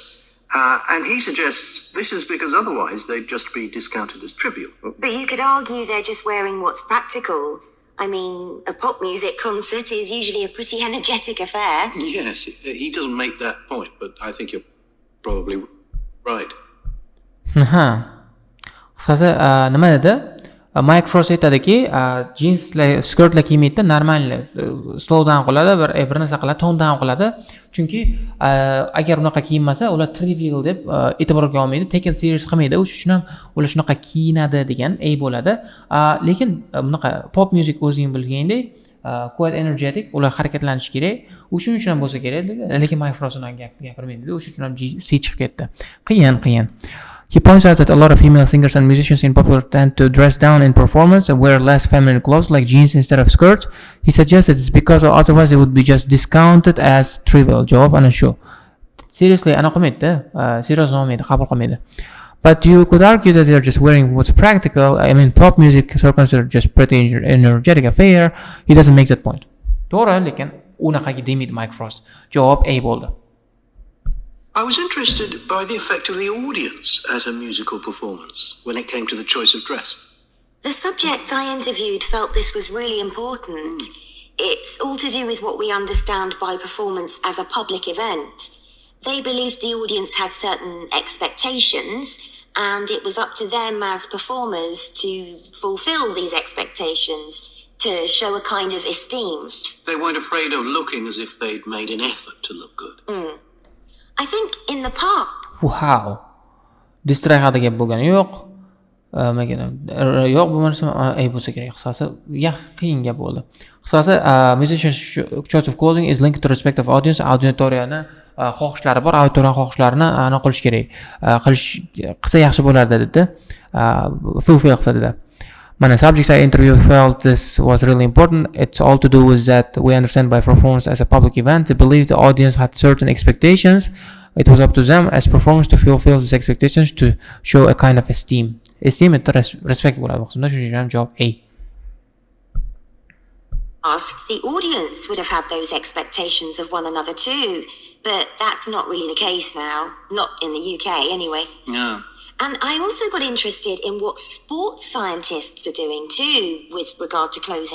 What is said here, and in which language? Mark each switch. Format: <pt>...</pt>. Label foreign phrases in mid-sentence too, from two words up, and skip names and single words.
<en>And he suggests this is because otherwise they'd just be discounted as trivial. But you could argue they're just wearing what's practical. I mean, a pop music concert is usually a pretty energetic affair. Yes, he doesn't make that point, but I think you're probably right.</en> <uz>Qisqasi nima dedi? Mike Frost aytadiki, jeanslar, skirtlar kiymaydi, normal</uz> <en>slow down</en> <uz>qiladi, bir narsa qiladi,</uz> <en>tone down</en> <uz>qiladi. Chunki agar unaqa kiyinmasa, ular trivial deb e'tiborga olmaydi,</uz> <en>taken serious</en> <uz>qilmaydi. O'sha uchun ham ular shunaqa kiyinadi degan bo'ladi. Lekin bunaqa</uz> <en>pop music</en> <uz>o'zing bilgandek,</uz> <en>quite energetic,</en> <uz>ular harakatlanish kerak. O'shuning uchun ham bo'lsa kerak dedi. Lekin Mike Frost uni gapirmaydi dedi. O'sha uchun ham C chiqib ketdi. Qiyin.</uz> <en>He points out that a lot of female singers and musicians in popular tend to dress down in performance and wear less feminine clothes like jeans instead of skirts. He suggests that it's because otherwise they would be just discounted as trivial.</en> <uz>Javob ana shu. Seriously, ana qilmaydi. Serious olmaydi, qabul qilmaydi.</uz> <en>But you could argue that they're just wearing what's practical. I mean, pop music is considered just pretty energetic affair. He doesn't make that point.</en> <uz>To'g'ri, lekin unaqaga demaydi Mike Frost. Javob A bo'ldi.</uz> <en>I was interested by the effect of the audience at a musical performance when it came to the choice of dress. The subjects I interviewed felt this was really important. It's all to do with what we understand by performance as a public event. They believed the audience had certain expectations, and it was up to them as performers to fulfill these expectations, to show a kind of esteem. They weren't afraid of looking as if they'd made an effort to look good. I think in the past, Wow.</en> <uz>Distract haqida gap bo'lgani yo'q. Yo'q bo'lmasa bo'lsa kerak. Qisqasi, qiyin gap bo'ldi.</uz> <en>Qisqasi, musician's choice of clothing is linked to respect of audience.</en> <uz>Auditoriyani xohishlari bor, auditoriya xohishlarini aniq qilish kerak. Qilsa yaxshi bo'lardi dedi. Fulfill qilsa dedi.</uz> <en>Mana subjects I interviewed felt this was really important. It's all to do with that we understand by performance as a public event. They believe the audience had certain expectations. It was up to them as performers to fulfill these expectations to show a kind of esteem. Esteem and respect</en> <uz>bo'ladi. Qismda shu javob A.</uz> <en>the audience would have had those expectations of one another too, but that's not really the case now. Not in the UK anyway. No. And I also got interested in what sports scientists are doing too with regard to clothing.</en>